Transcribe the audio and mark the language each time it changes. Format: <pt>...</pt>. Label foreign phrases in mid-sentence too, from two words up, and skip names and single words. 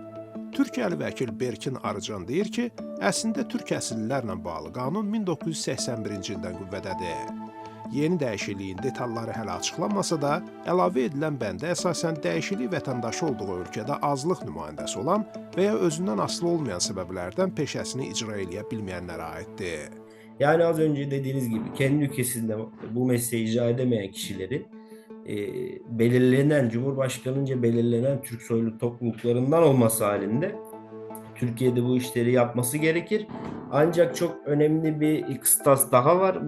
<az>Türkiyəli vəkil Berkin Arıcan deyir ki, əslində türk əsillilərlə bağlı qanun 1981-ci ildən qüvvədədir. Yeni dəyişikliyin detalları hələ açıqlanmasa da, əlavə edilən bəndə əsasən dəyişiklik vətəndaşı olduğu ölkədə azlıq nümayəndəsi olan və ya özündən asılı olmayan səbəblərdən peşəsini icra edə bilməyənlərə aiddir.</az> <tr>Yani az önce dediğiniz gibi kendi ülkesinde bu mesleği icra edemeyen kişilerin belirlenen, Cumhurbaşkanınca belirlenen Türk soylu topluluklarından olması halinde Türkiye'de bu işleri yapması gerekir. Ancak çok önemli bir kıstas daha var.</tr>